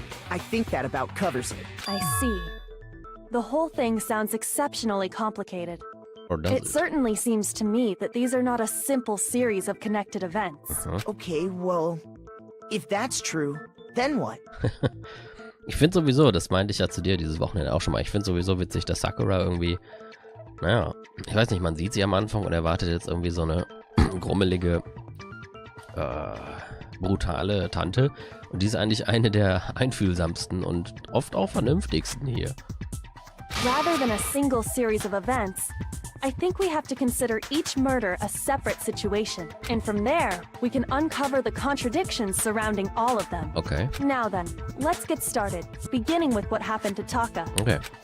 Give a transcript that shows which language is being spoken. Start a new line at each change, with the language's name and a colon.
English: I think that about covers it. I see. The whole thing sounds exceptionally complicated. Or does It certainly seems to me that these are not a simple series of connected events. Okay, well, if that's true, then what?
German: Ich finde sowieso, das meinte ich ja zu dir dieses Wochenende auch schon mal, ich finde sowieso witzig, dass Sakura irgendwie, naja, ich weiß nicht, man sieht sie am Anfang und erwartet jetzt irgendwie so eine grummelige, brutale Tante. Und die ist eigentlich eine der einfühlsamsten und oft auch vernünftigsten hier.
English: Rather than a single series of events, I think we have to consider each murder a separate situation. And from there, we can uncover the contradictions surrounding all of them. Okay. Now then, let's get started, beginning with what happened to Taka. Okay.